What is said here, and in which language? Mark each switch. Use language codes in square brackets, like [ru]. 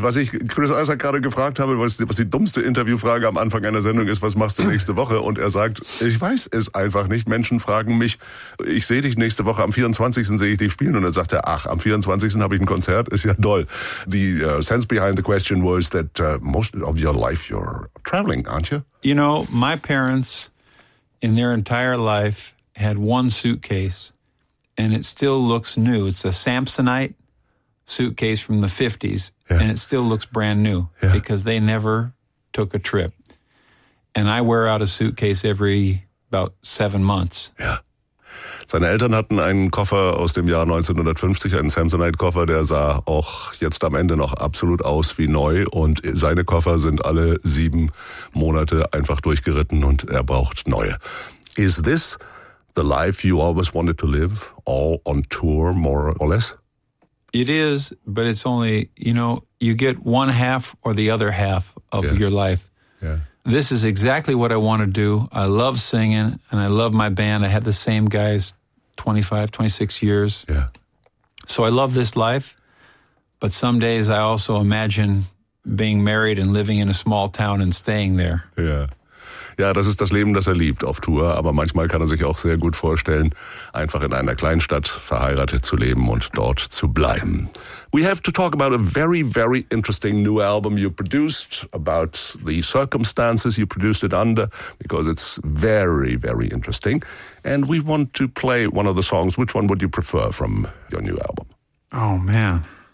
[de] Was ich Chris Isaak gerade gefragt habe, was die dummste Interviewfrage am Anfang einer Sendung ist, was machst du nächste Woche? Und er sagt, ich weiß es einfach nicht. Menschen fragen mich, ich sehe dich nächste Woche, am 24. sehe ich dich spielen. Und dann sagt er, ach, am 24. habe ich ein Konzert, ist ja doll. [en] The sense behind the question was that most of your life you're traveling, aren't you? You know, my parents in their entire life had one suitcase. And it still looks new. It's a Samsonite suitcase from the 50s. Yeah. And it still looks brand new because they never took a trip. And I wear out a suitcase every about 7 months. Yeah. [de] Seine Eltern hatten einen Koffer aus dem Jahr 1950, einen Samsonite-Koffer, der sah auch jetzt am Ende noch absolut aus wie neu. Und seine Koffer sind alle 7 Monate einfach durchgeritten und er braucht neue. [en] Is this the life you always wanted to live, all on tour, more or less? It is, but it's only, you know, you get one half or the other half of your life. Yeah. This is exactly what I want to do. I love singing, and I love my band. I had the same guys 25, 26 years. Yeah. So I love this life, but some days I also imagine being married and living in a small town and staying there. Yeah. [de] Ja, das ist das Leben, das er liebt auf Tour, aber manchmal kann er sich auch sehr gut vorstellen, einfach in einer Kleinstadt verheiratet zu leben und dort zu bleiben. [en] We have to talk about a very, very interesting new album you produced, about the circumstances you produced it under, because it's very, very interesting. And we want to play one of the songs. Which one would you prefer from your new album? Oh, man.